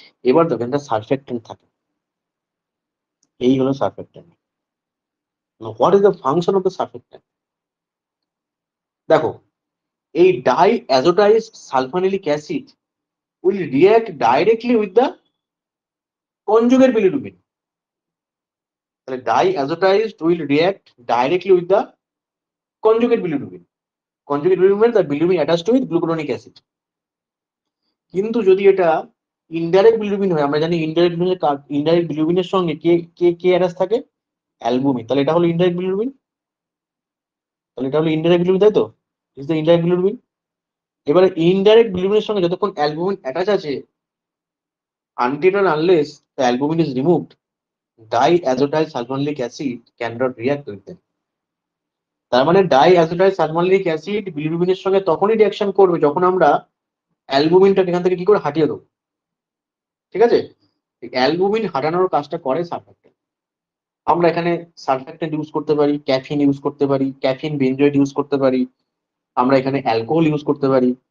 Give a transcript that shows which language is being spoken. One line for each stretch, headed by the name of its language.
Bangla: এবার দেখেন এটা সারফেক্টেন্ট থাকে, এই হলো surfactant.
English: What is the function of the surfactant?
Bangla: দেখো, এই
English: Diazotized sulfanilic acid will react directly with the conjugate bilirubin.
Bangla: তাহলে
English: Diazotized will react directly with the conjugate bilirubin. Conjugate bilirubin, the bilirubin attached with glucuronic acid.
Bangla: কিন্তু যদি এটা indirect bilirubin হয়, আমরা জানি indirect বিলিরুবিনের সঙ্গে কে কে কে অ্যাটাচ থাকে? অ্যালবুমিন। তাহলে এটা হলো ইনডাইরেক্ট বিলিরুবিন, তাই তো?
English: Is the indirect bilirubin.
Bangla: এবারে ইনডাইরেক্ট বিলিরুবিনের সঙ্গে যতক্ষণ অ্যালবুমিন অ্যাটাচ আছে,
English: until and unless the albumin is removed, diazotyl sulfonilic acid cannot react with them.
Bangla: তার মানে diazotyl sulfonilic acid বিলিরুবিনের সঙ্গে তখনই রিঅ্যাকশন করবে যখন আমরা অ্যালবুমিনটাকে এখান থেকে কি করে হাটিয়ে দেবো। ঠিক আছে, অ্যালবুমিন হাটানোর কাজটা করে সারফ্যাক্টেন্ট। আমরা এখানে সারফ্যাক্টেন্ট ইউজ করতে পারি, ক্যাফিন ইউজ করতে পারি, ক্যাফিন বেনজয়েড ইউজ করতে পারি, আমরা এখানে অ্যালকোহল ইউজ করতে পারি।